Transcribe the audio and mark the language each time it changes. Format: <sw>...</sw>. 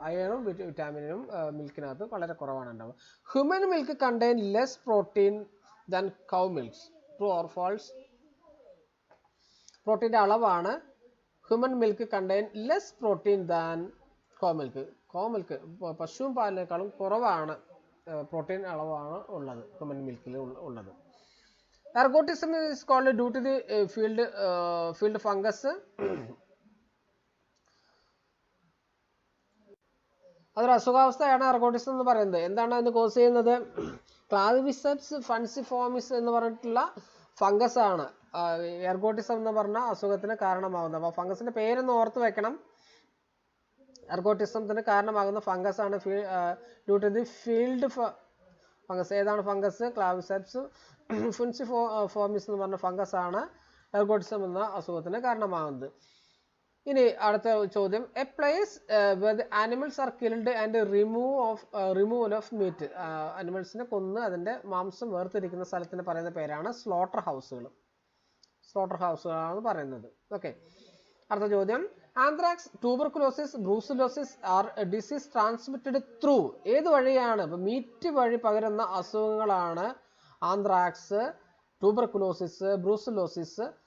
<ml>അയണും വിറ്റാമിനും മിൽക്കിനകത്ത് വളരെ കുറവാണ് ഉണ്ടാവുക.</ml> <en>Human milk contain less protein than cow milks. True or false?</en> <ml>പ്രോട്ടീൻ്റെ അളവാണ്</ml> <en>Human milk contain less protein than cow milk.</en> <ml>പശു പാലിനേക്കാളും കുറവാണ് പ്രോട്ടീൻ അളവാണ് ഉള്ളത് ഹ്യൂമൻ മിൽക്കിൽ ഉള്ളത്.</ml> <en>Ergotism is called due to the field fungus.</en> <ml>അതൊരു അസുഖാവസ്ഥയാണ് എർഗോട്ടിസം എന്ന് പറയുന്നത്. എന്താണ് അതിന് കോസ് ചെയ്യുന്നത്? ക്ലാവിസെപ്സ് ഫൻസിഫോമിസ് എന്ന് പറഞ്ഞിട്ടുള്ള ഫംഗസ് ആണ് എർഗോട്ടിസം എന്ന് പറഞ്ഞ അസുഖത്തിന് കാരണമാകുന്നത്. അപ്പോൾ ഫംഗസിന്റെ പേരൊന്ന് ഓർത്ത് വെക്കണം. എർഗോട്ടിസത്തിന് കാരണമാകുന്ന ഫംഗസ് ആണ്</ml> <en>Due to the field fungus.</en> <ml>ഏതാണ് ഫംഗസ്? ക്ലാവിസെപ്സ് ഫൻസിഫോമിസ് എന്ന് പറഞ്ഞ ഫംഗസ് ആണ് എർഗോട്ടിസം എന്ന അസുഖത്തിന് കാരണമാകുന്നത്. ഇനി അടുത്ത ചോദ്യം,</ml> <en>A place where the animals are killed and removal of meat.</en> <ml>അനിമൽസിനെ കൊന്ന് അതിന്റെ മാംസം വേർതിരിക്കുന്ന സ്ഥലത്തിന് പറയുന്ന പേരാണ് സ്ലോട്ടർ ഹൗസുകൾ. സ്ലോട്ടർ ഹൗസുകളാണ് പറയുന്നത്. ഓക്കെ. അടുത്ത ചോദ്യം, anthrax, tuberculosis, brucellosis</ml> <en>Are disease transmitted through.</en> <ml>ഏത് വഴിയാണ്? മീറ്റ് വഴി പകരുന്ന അസുഖങ്ങളാണ് ആന്ത്രാക്സ്, ട്യൂബർകുലോസിസ്, ബ്രൂസിലോസിസ്.</ml>